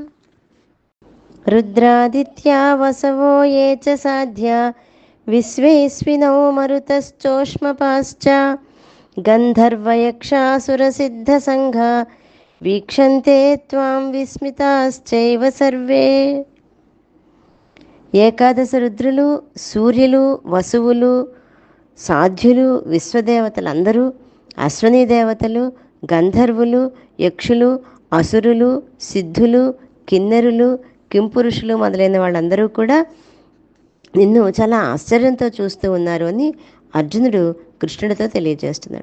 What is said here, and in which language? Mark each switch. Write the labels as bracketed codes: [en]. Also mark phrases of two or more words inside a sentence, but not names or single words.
[sa] रुद्रादित्या वसवो ये च साध्या विश्वेस्विनौ मरुतश्चोष्मपाश्च गन्धर्वयक्षासुरसिद्धसङ्घा वीक्षन्ते त्वां विस्मिताश्चैव सर्वे। [te] ఏకాదశ రుద్రులు, సూర్యులు, వసువులు, సాధ్యులు, విశ్వదేవతలందరూ, అశ్వనీ దేవతలు, గంధర్వులు, యక్షులు, అసురులు, సిద్ధులు, కిన్నెరులు, కింపురుషులు మొదలైన వాళ్ళందరూ కూడా నిన్ను చాలా ఆశ్చర్యంతో చూస్తూ ఉన్నారు అని అర్జునుడు కృష్ణుడితో తెలియజేస్తున్నాడు.